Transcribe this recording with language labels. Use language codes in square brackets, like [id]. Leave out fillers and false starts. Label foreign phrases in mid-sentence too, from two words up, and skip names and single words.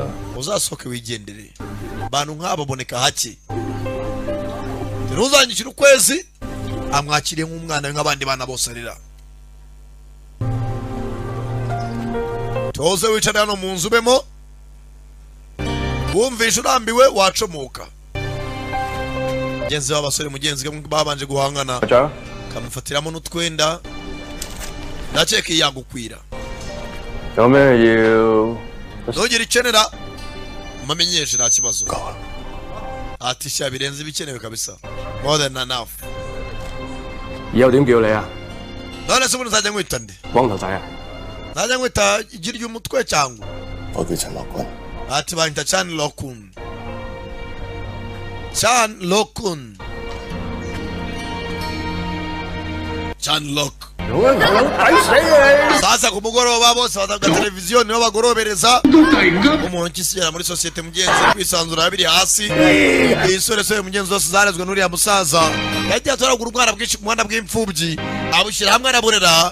[rw] uzasohoke wigendere abantu nk'aba baboneka hake ntuzanyishyura ukwezi amwakiriye nk'umwana we nk'abandi bana bose arera tuze wicare hano mu nzu ubemo wumvishe urambiwe wacomoka mugenzi w'abasore mugenzi we babanje guhangana [yue] 長， [rw] kamufatiramo n'utwenda ndakeka yagukwira [yue] 有咩要？ [rw] ntugire ikenera umamenyeshe nta kibazo ati sha birenze ibikenewe kabisa [en] more than enough [yue] 以後點叫你啊？ [rw] none se ubundi nzajya nkwita nde [yue] 光頭仔啊？ [rw] najya ngwita igi ry'umutwe cyangwa [yue] 我叫陳樂君， [rw] ati banyita Chan Lokun. Chan Lokun. Chan Lok. Sasa ku mugoroba bose bataga televiziyo niho bagorobereza umuntu kisiyera muri societe mugenzi kwisanzura biri hasi isore sore mugenzi zose zarezwe n'uriya musaza yagiye atoragura umwana bwinshi ku muhanda bw'imfubyi abushyira hamwe araburera.